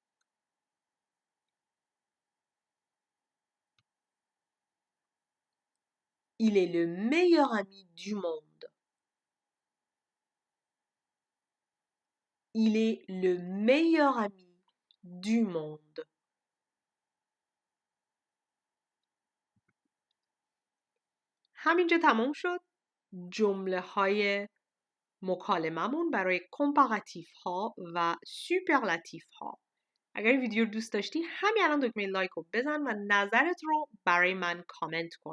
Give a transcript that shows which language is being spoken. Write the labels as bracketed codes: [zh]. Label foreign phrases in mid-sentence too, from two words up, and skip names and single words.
[fr] Il est le meilleur ami du monde. Il est le meilleur ami du monde. [fa] همینجا تمام شد جمله های مکالممون برای کمپاراتیف ها و سوپرلاتیف ها. اگر این ویدیو رو دوست داشتی همین الان دکمه لایک رو بزن و نظرت رو برای من کامنت کن.